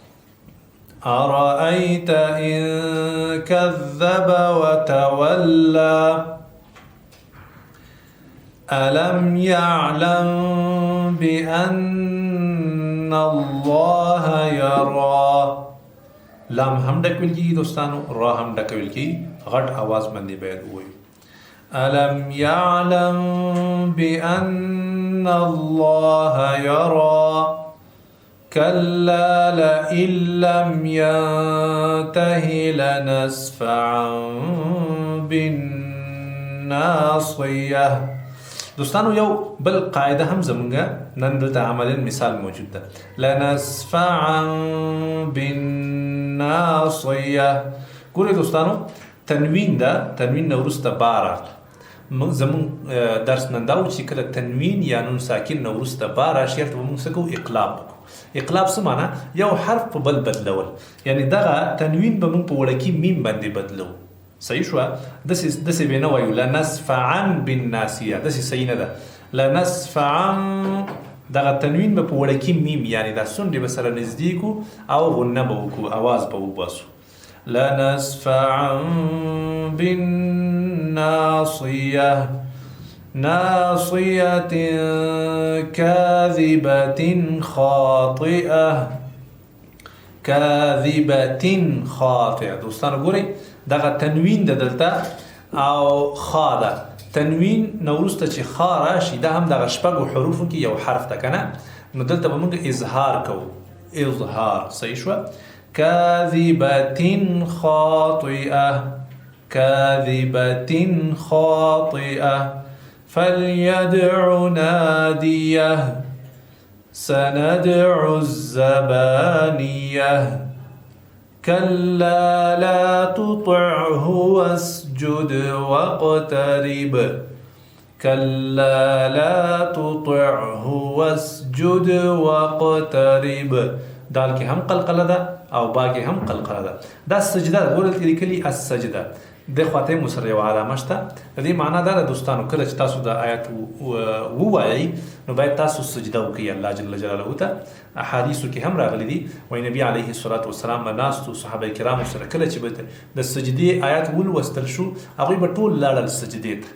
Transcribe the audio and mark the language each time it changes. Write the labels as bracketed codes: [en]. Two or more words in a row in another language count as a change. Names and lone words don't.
[ar] أرأيت إن كذب وتولى ألم يعلم بأن الله يرى. [ps] لام هم ډک ویل کیږي دوستانو، را هم ډک ویل کیږي، غټ आवाज باندې باید ووایو. [ar] ألم يعلم بأن الله يرى كلا لئن لم ينته لنسفعا بالناصية. [ps] دوستانو یو بل قاعده هم زمونږه نن دلته عملاً مثال موجود ده. [ar] لنسفعا بالناصية. [ps] ګورئ دوستانو تنوین ده، تنوین نه وروسته بار زمون درس نن دا و چې کله تنوین یا نون ساکن نه وروسته بار راشي ته موږ څه کوو؟ اقلاب وکړو. اقلاب څه معنا؟ یو حرف په بل بدلول، یعنی دغه تنوین به موږ په وړوکي میم باندې بدلو. صحیح شو؟ داسې به نه وایو [ar] لنسفعا بالناسیه، [ps] داسې صحیح نه ده. لنسفعا دغه تنوین به په وړوکي میم، یعنی دا سونډې به سره نږدې کړو او غنه به وکړو، اواز به وباسو. [ar] لنسفعا بالناصية ناصية كاذبة خاطئة كاذبة خاطئة. [ps] دوستانو ګورئ دغه تنوین د دلته او خا ده، تنوین نورسته چې خا راشي دا هم دغه شپږو حروفو کې یو حرف ده کنه، نو دلته به موږ اظهار کوو، اظهار. صحیح شو؟ [ar] كاذبة خاطئة كاذبة خاطئة فليدع ناديه سندع الزبانية كلا لا تطعه واسجد واقترب كلا لا تطعه واسجد واقترب. [ps] دال کې هم قلقله ده او با کې هم قلقله ده. دا سجده ګورل کې لیکلي السجده د خواته مسره یو علامه شته. د دې معنا دا ده دوستانو کله چې تاسو د آیات ووایئ نو باید تاسو سجده وکړئ الله [ar] جل جلاله [ps] ته. احادیثو کې هم راغلي دي وایي نبی [ar] علیه الصلاة والسلام [ps] ناستو صحابه کرامو سره کله چې د سجدې آیات ولوستل شو هغوی به ټول لاړل سجدې ته.